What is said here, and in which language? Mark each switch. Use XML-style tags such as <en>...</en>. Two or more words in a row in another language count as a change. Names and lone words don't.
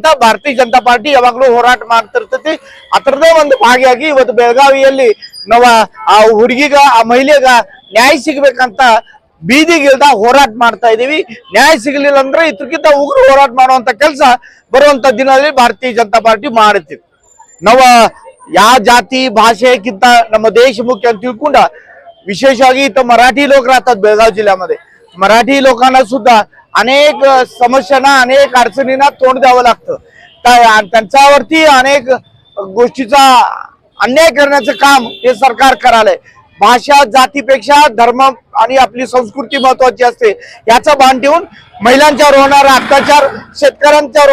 <kn>ಭಾರತೀಯ ಜನತಾ ಪಾರ್ಟಿ ಯಾವಾಗ್ಲೂ ಹೋರಾಟ ಮಾಡ್ತಿರ್ತೈತಿ ಅದರದೇ ಒಂದು ಭಾಗಿಯಾಗಿ ಇವತ್ತು ಬೆಳಗಾವಿಯಲ್ಲಿ ನಾವು ಆ ಹುಡುಗಿಗ ಆ ಮಹಿಳೆಗ ನ್ಯಾಯ ಸಿಗ್ಬೇಕಂತ ಬೀದಿಗಿಲ್ದ ಹೋರಾಟ ಮಾಡ್ತಾ ಇದೀವಿ ನ್ಯಾಯ ಸಿಗಲಿಲ್ಲ ಅಂದ್ರೆ ಇದಕ್ಕಿಂತ ಉಗ್ರ ಹೋರಾಟ ಮಾಡುವಂತ ಕೆಲಸ ಬರುವಂತ ದಿನದಲ್ಲಿ ಭಾರತೀಯ ಜನತಾ ಪಾರ್ಟಿ ಮಾಡುತ್ತೀವಿ ನಾವು ಯಾವ ಜಾತಿ ಭಾಷೆಕ್ಕಿಂತ ನಮ್ಮ ದೇಶ ಮುಖ್ಯ ಅಂತ तिळकुंड विशेषವಾಗಿ</kn> <mr>इथं मराठी लोक राहतात बेळगाव जिल्ह्यामध्ये मराठी लोकांना सुद्धा अनेक समस्यांना अनेक अडचणींना तोंड द्यावं लागतं त्यांच्यावरती अनेक गोष्टीचा अन्याय करण्याचं काम हे सरकार करायलंय भाषा जातीपेक्षा धर्म आणि आपली संस्कृती महत्वाची असते याचा भान ठेवून महिलांच्यावर होणारा अत्याचार शेतकऱ्यांच्यावर</mr>